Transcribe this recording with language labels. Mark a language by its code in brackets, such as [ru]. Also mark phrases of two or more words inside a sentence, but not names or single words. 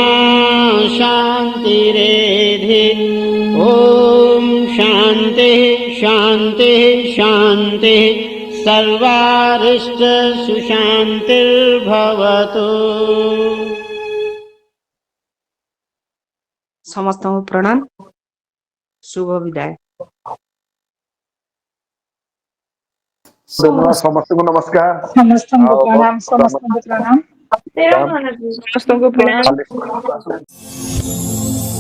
[sa] शान्तिरेधि ॐ शान्तिः शान्तिः शान्तिः सर्वारिष्ट सुशान्तिर्भवतु। [or] ସମସ୍ତଙ୍କୁ ପ୍ରଣାମ ଶୁଭ ବିଦାୟ। ଧନ୍ୟବାଦ ସମସ୍ତଙ୍କୁ ନମସ୍କାର [hi] समस्त को [or] ଆଉ [hi] प्रणाम समस्त को प्रणाम। [or] ସମସ୍ତଙ୍କୁ ପିଲା ଖାଲି